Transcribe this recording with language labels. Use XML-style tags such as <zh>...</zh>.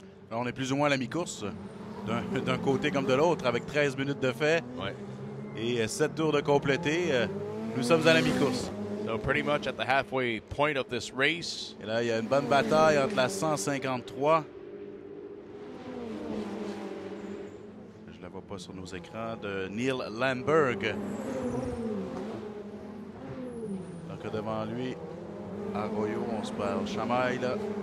<fr>Là, on est plus ou moins à la mi-course, d'un côté comme de l'autre, avec 13 minutes de fait Ouais. et 7 tours de complété. Nous sommes à la mi-course.</fr> <en>So pretty much at the halfway point of this race.</en> <fr>Et là, il y a une bonne bataille entre la 153. Je ne la vois pas sur nos écrans, de Neil Landberg. Donc devant lui, Arroyo, on se parle. Chamaille, là.</fr>